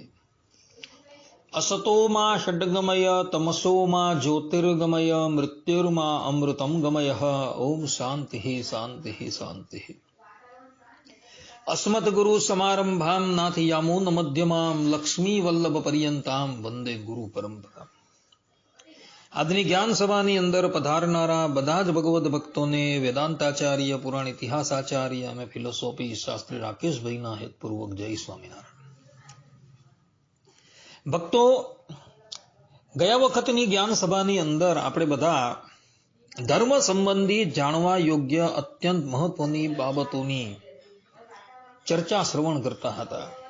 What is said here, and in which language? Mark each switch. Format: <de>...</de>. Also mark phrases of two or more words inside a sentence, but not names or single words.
<sa>असतो मा षड्गमय तमसो मा ज्योतिर्गमय मृत्युर्मा अमृतं गमय। ओम शांति शांति शांति। अस्मद्गुरु समारंभां नाथयामो न मध्यमां लक्ष्मी वल्लभ पर्यंतां वंदे गुरु परंपरा।</sa> <gu>આજની જ્ઞાન સભાની અંદર પધારનારા બધા જ ભગવદ ભક્તોને વેદાંતાચાર્ય, પુરાણ ઇતિહાસાચાર્ય અને ફિલોસોફી શાસ્ત્રી રાકેશભાઈના હેતપૂર્વક જય સ્વામિનારાયણ। ભક્તો, ગયા વખતની જ્ઞાન સભાની અંદર આપણે બધા ધર્મ સંબંધી જાણવા યોગ્ય અત્યંત મહત્વની બાબતોની ચર્ચા શ્રવણ કરતા હતા।</gu>